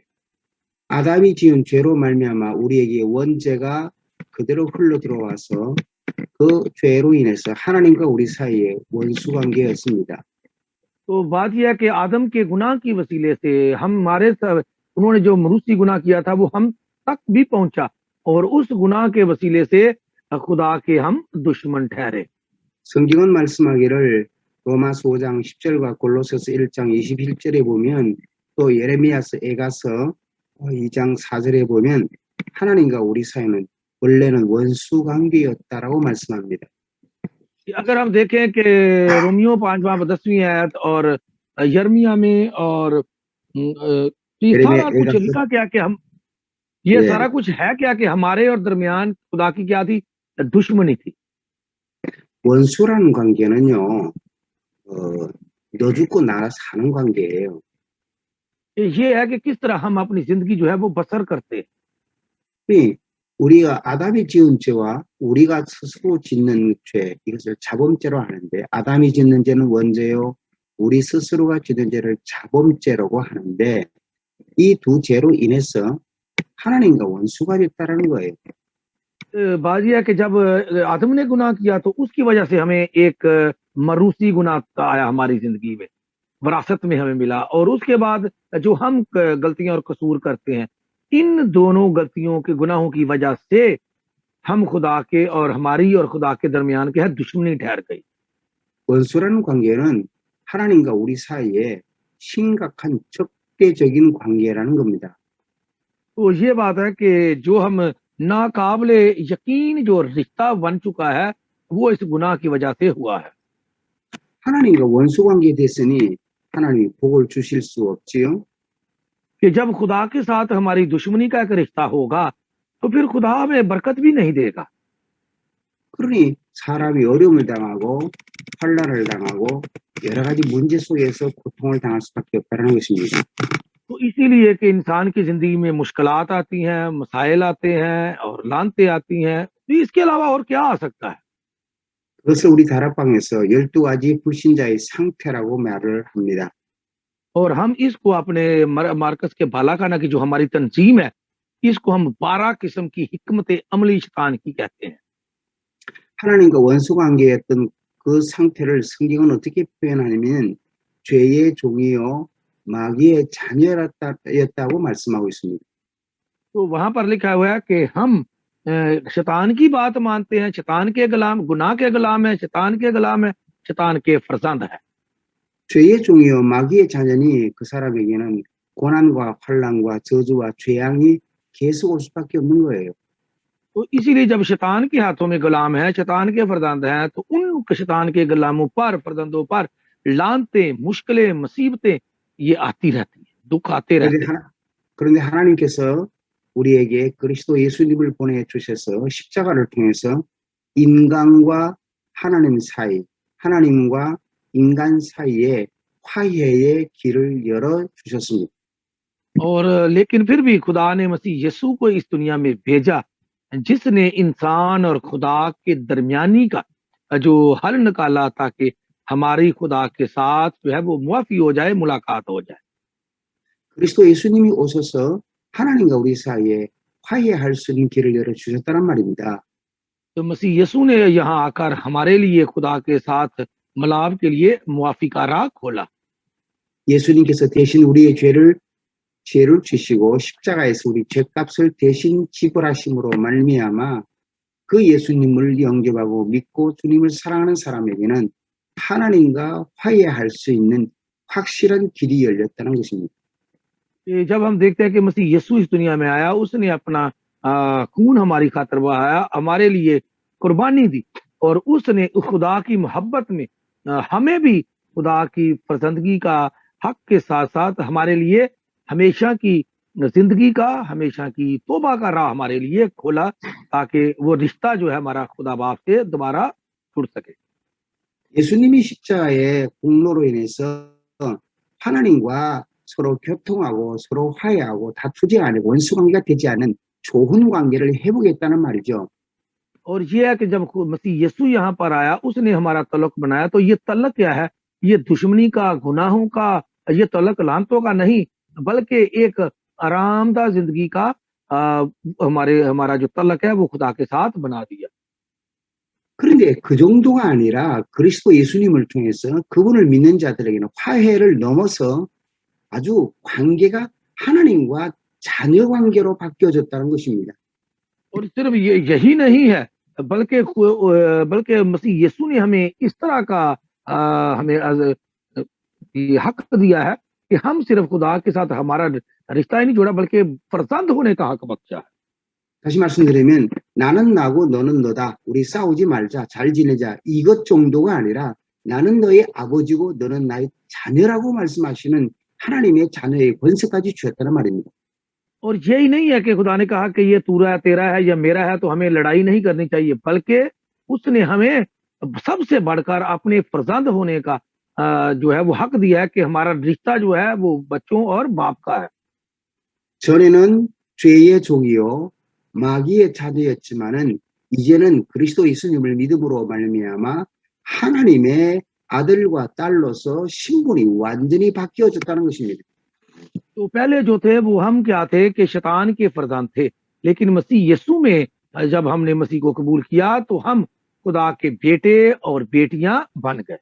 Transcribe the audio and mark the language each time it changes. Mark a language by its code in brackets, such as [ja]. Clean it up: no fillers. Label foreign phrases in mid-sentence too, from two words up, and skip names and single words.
[ko] 아담이 지은 죄로 말미암아 우리에게 원죄가 그대로 흘러 들어와서 그 죄로 인해서 하나님과 우리 사이에 원수 관계였습니다. [ur] تو بات یہ ہے کہ آدم کے گناہ کی وسیلے سے انہوں نے جو موروثی گناہ کیا تھا وہ ہم تک بھی پہنچا، اور اس گناہ کے وسیلے سے خدا کے ہم دشمن ٹھہرے. [ko] 성경은 말씀하기를 로마서 5장 10절과 골로새서 1장 21절에 보면, 또 예레미야서 에가서 2장 4절에 보면 하나님과 우리 사이는 원래는 원수 관계였다라고 말씀합니다. [ur] اگر ہم دیکھیں کہ رومیوں 5-10 آیت اور یرمیاہ میں اور یہ سارا کچھ لکھا کیا کہ ہم یہ سارا کچھ ہے کیا کہ ہمارے اور درمیان خدا کی کیا تھی? دشمنی تھی. [ko] 원수라는 관계는요, 너 죽고 나 사는 관계예요. [ur] یہ ہے کہ کس طرح ہم اپنی زندگی جو ہے وہ بسر کرتے ہیں. [ko] 우리가 아담이 지은 죄와 우리가 스스로 짓는 죄, 이것을 자범죄로 하는데, 아담이 짓는 죄는 원죄요, 우리 스스로가 짓는 죄를 자범죄라고 하는데, 이 두 죄로 인해서 하나님과 원수가 됐다라는 거예요. [ur] بات یہ ہے کہ جب آدم نے گناہ کیا تو اس کی وجہ سے ہمیں ایک موروثی گناہ آیا ہماری زندگی میں، وراثت میں ہمیں ملا، اور اس کے بعد جو ہم غلطیاں اور قصور کرتے ہیں، ان دونوں غلطیوں کے گناہوں کی وجہ سے ہم خدا کے اور ہماری اور خدا کے درمیان کے ہے دشمنی ٹھہر گئی. [ko] 원수라는 관계는 하나님과 우리 사이에 심각한 적대적인 관계라는 겁니다. [ur] تو یہ بات ہے کہ جو ہم ناقابلِ یقین جو رشتہ بن چکا ہے وہ اس گناہ کی وجہ سے ہوا ہے. [ko] 하나님과 원수 관계에 됐으니 하나님이 복을 주실 수 없지요. [ur] کہ جب خدا کے ساتھ ہماری دشمنی کا ایک رشتہ ہوگا تو پھر خدا ہمیں برکت بھی نہیں دے گا. [ko] 그러니 사람이 어려움을 당하고 환난을 당하고 여러 가지 문제 속에서 고통을 당할 수밖에 없다는 것입니다. [ur] تو اسی لیے کہ انسان کی زندگی میں مشکلات آتی ہیں، مسائل آتے ہیں اور لعنتیں آتی ہیں، تو اس کے علاوہ اور کیا آ سکتا ہے. [ko] 그것을 우리 다락방에서 12가지 불신자의 상태라고 말을 합니다. [ur] اور ہم اس کو اپنے مارکس کے بالاخانہ کی جو ہماری تنظیم ہے اس کو ہم 12 قسم کی حکمتِ عملی شیطان کی کہتے ہیں. [ko] 하나님과 원수 관계였던 그 상태를 성경은 어떻게 표현하냐면 죄의 종이요 마귀의 자녀였다고 말씀하고 있습니다. [ur] تو وہاں پر لکھا ہوا ہے کہ ہم شیطان کی بات مانتے ہیں، شیطان کے غلام، گناہ کے غلام ہے، شیطان کے غلام ہے، شیطان کے فرزند ہے. [ko] 죄의 종이요 마귀의 자녀니 그 사람에게는 고난과 환난과 저주와 재앙이 계속 올 수밖에 없는 거예요. [ur] تو اسی لیے جب شیطان کے ہاتھوں میں غلام ہے، شیطان کے فرزند ہیں، تو ان شیطان کے غلاموں پر، فرزندوں پر لعنتیں، مشکلیں، مصیبتیں یہ آتی رہتی ہیں، دکھ آتے رہتے ہیں. [ko] 그런데 하나님께서 우리에게 그리스도 예수님을 보내주셔서 십자가를 통해서 인간과 하나님 사이, 하나님과 인간 사이에 화해의 길을 열어주셨습니다. [ur] اور لیکن پھر بھی خدا نے مسیح یسوع کو اس دنیا میں بھیجا جس نے انسان اور خدا کے درمیانی کا جو حل نکالا تاکہ ہماری خدا کے ساتھ جو ہے وہ معافی ہو جائے، ملاقات ہو جائے. [ko] 그리스도 예수님이 오셔서 하나님과 우리 사이에 화해할 수 있는 길을 열어주셨다는 말입니다. [ur] تو مسیح یسوع نے یہاں آ کر ہمارے لیے خدا کے ساتھ ملاپ کے لیے معافی کا راہ کھولا. [ko] 예수님께서 대신 우리의 죄를 지시고 십자가에서 우리 죄값을 대신 지불하심으로 말미암아 그 예수님을 영접하고 믿고 주님을 사랑하는 사람에게는 하나님과 화해할 수 있는 확실한 길이 열렸다는 것입니다. [ur] کہ جب ہم دیکھتے ہیں کہ مسیح یسوع اس دنیا میں آیا، اس نے اپنا خون ہماری خاطر بہایا، ہمارے لیے قربانی دی اور اس نے اس خدا کی محبت میں ہمیں بھی خدا کی پسندگی کا حق کے ساتھ ساتھ ہمارے لیے ہمیشہ کی زندگی کا، ہمیشہ کی توبہ کا راہ ہمارے لیے کھولا تاکہ وہ رشتہ جو ہے ہمارا خدا باپ سے دوبارہ جڑ سکے. [ko] 예수님이 십자가의 공로로 인해서 하나님과 서로 교통하고 서로 화해하고 다투지 않고 원수관계가 되지 않은 좋은 관계를 회복했다는 말이죠. [ur] اور یہ ہے کہ جب مسیح یسوع یہاں پر آیا، اس نے ہمارا تلک بنایا، تو یہ تلک کیا ہے? یہ دشمنی کا، گناہوں کا، یہ تلک لعنتوں کا نہیں، بلکہ ایک آرامدہ زندگی کا ہمارا جو تلک ہے وہ خدا کے ساتھ بنا دیا. [ko] 그런데 그 정도가 아니라 그리스도 예수님을 통해서 그분을 믿는 자들에게는 화해를 넘어서 아주 관계가 하나님과 자녀 관계로 바뀌어졌다는 것입니다. [ur] اور صرف یہی نہیں ہے، بلکہ مسیح یسوع نے ہمیں اس طرح کا ہمیں یہ حق دیا ہے کہ ہم صرف خدا کے ساتھ ہمارا رشتہ ہی نہیں جوڑا بلکہ فرزند ہونے کا حق بخشا ہے. [ko] 다시 말씀드리면 나는 나고 너는 너다. 우리 싸우지 말자. 잘 지내자. 이것 정도가 아니라 나는 너의 아버지고 너는 나의 자녀라고 말씀하시는 하나님의 자녀의 권세까지 주셨다는 말입니다. [ur] اور یہی نہیں ہے کہ خدا نے کہا کہ یہ تیرا ہے یا میرا ہے تو ہمیں لڑائی نہیں کرنی چاہیے، بلکہ اس نے ہمیں سب سے بڑھ کر اپنے فرزند ہونے کا جو ہے وہ حق دیا ہے کہ ہمارا رشتہ جو ہے وہ بچوں اور باپ کا ہے. [ko] 전에는 죄의 종이요 마귀의 자녀였지만은 이제는 그리스도 예수님을 믿음으로 말미암아 하나님의 아들과 딸로서 신분이 완전히 바뀌어졌다는 것입니다. [ur] تو پہلے جو تھے وہ ہم کیا تھے کہ شیطان کے فرزند تھے، لیکن مسیح یسوع میں جب ہم نے مسیح کو قبول کیا تو ہم خدا کے بیٹے اور بیٹیاں بن گئے.